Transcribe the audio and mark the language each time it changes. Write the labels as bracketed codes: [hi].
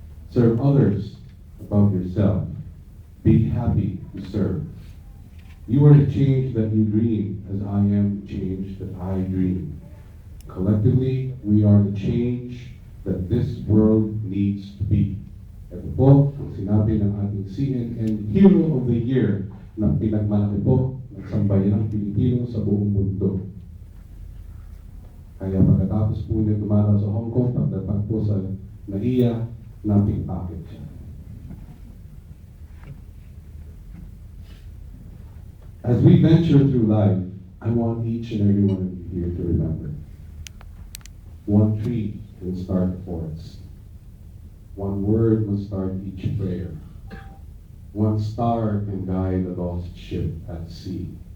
[en] Serve others above yourself. Be happy to serve. You are the change that you dream, as I am the change that I dream. Collectively, we are the change that this world needs to be." [tl] Ito po ang sinabi ng ating CNN Hero of the Year na pinagmalaki po ng sambayanang Pilipino sa buong mundo. Kaya pagkatapos po niya dumalaw sa Hong Kong, pagdating po sa NAIA, napikpakit siya. [en] As we venture through life, I want each and every one of you here to remember. One tree can start a forest. One word must start each prayer. One star can guide a lost ship at sea.